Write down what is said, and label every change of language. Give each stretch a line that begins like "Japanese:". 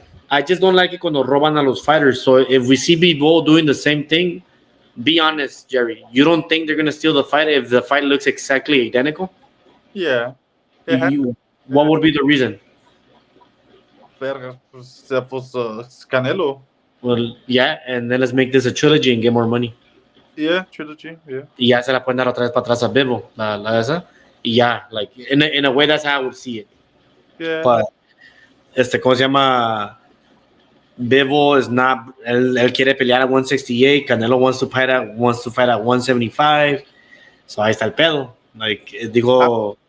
English: I just don't like it
Spanish: cuando roban a los
English: fighters. So if we see Bivol doing the same thing, be honest, Jerry. You don't think they're gonna steal the fight if the fight looks exactly identical? Yeah. What would be the reason?
Spanish: Verga, pues Canelo.
English: Well, yeah, and then let's make this a trilogy and get more money. Yeah, trilogy, yeah.
Spanish: Y ya se la pueden dar otra vez para atrás a Bivol, la esa. Y ya,
English: like, in a way, that's how I would see it. Yeah. But,
Spanish: ¿cómo se llama?
English: Bivol is not,
Spanish: él quiere pelear
English: at 168, Canelo wants to fight at 175. So
Spanish: ahí está el pedo.
English: Like,
Spanish: digo...